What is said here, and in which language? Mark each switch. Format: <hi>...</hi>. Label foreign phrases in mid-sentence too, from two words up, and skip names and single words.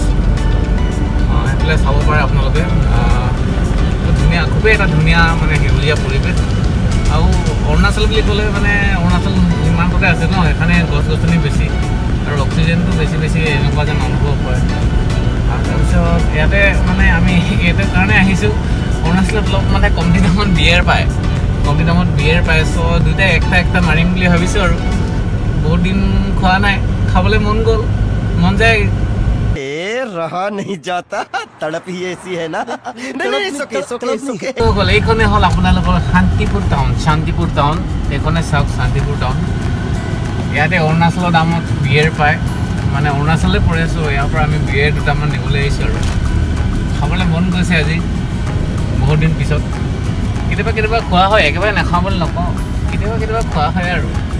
<as>সেইফালে চাব পাৰে আপোনালোকে ধুনীয়া খুবেই এটা ধুনীয়া মানে সেউজীয়া পৰিৱেশ আৰু অৰুণাচল বুলি ক'লে মানে অৰুণাচল সীমান্ততে আছে ন সেইকাৰণে গছ গছনি বেছি আৰু অক্সিজেনটো বেছি এনেকুৱা যেন অনুভৱ হয় আৰু তাৰপিছত ইয়াতে মানে আমি এইটো কাৰণে আহিছোঁ অৰুণাচলত অলপ মানে কমটি দামত বিয়েৰ পায় চ' দুয়োটাই একটা মাৰিম বুলি ভাবিছোঁ আৰু বহুত দিন খোৱা নাই খাবলৈ মন যায়</as> <hi>रहा नहीं जाता तड़प ही ऐसी है ना</hi> <as>এইখনে হ'ল আপোনালোকৰ শান্তিপুৰ টাউন এইখনে চাওক শান্তিপুৰ টাউন ইয়াতে অৰুণাচলৰ দামত বিয়েৰ পায় মানে অৰুণাচললৈ পৰি আছোঁ ইয়াৰ পৰা আমি বিয়েৰ দুটামান নিবলৈ আহিছোঁ আৰু খাবলৈ মন গৈছে আজি বহুত দিন পিছত কেতিয়াবা খোৱা হয় একেবাৰে নাখাওঁ বুলি নকওঁ কেতিয়াবা খোৱা হয় আৰু</as>